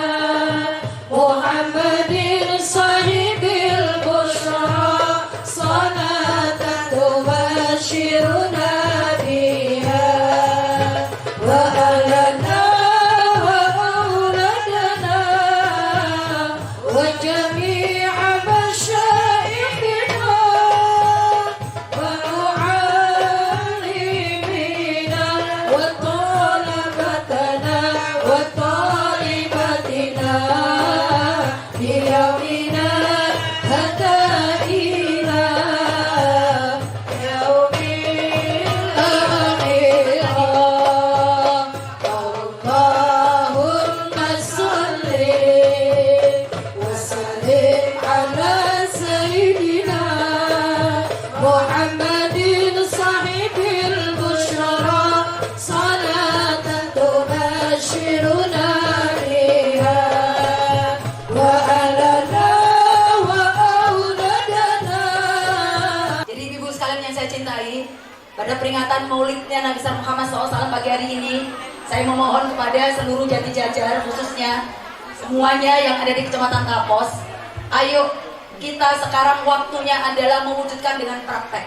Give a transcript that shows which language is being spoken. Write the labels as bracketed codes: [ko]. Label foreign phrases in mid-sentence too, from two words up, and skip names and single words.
[ar] محمد صاحب البشرى صلاة تبشرنا بها وأهلنا وأولادنا وجميع مشايخنا و auladana wa jami'a masyayikhina wa معلمينا وطلابنا وطالباتنا بيومنا حتى إلى يوم الآخرة. اللهم صل وسلم على سيدنا محمد صاحب البشرى صلاة تبشرنا بها وأهلنا وأولادنا. [id] Jadi ibu sekalian yang saya cintai, pada peringatan maulidnya Nabi Muhammad SAW pagi hari ini, saya memohon kepada seluruh Jati Jajar, khususnya semuanya yang ada di Kecamatan Tapos, ayo kita sekarang waktunya adalah mewujudkan dengan praktek.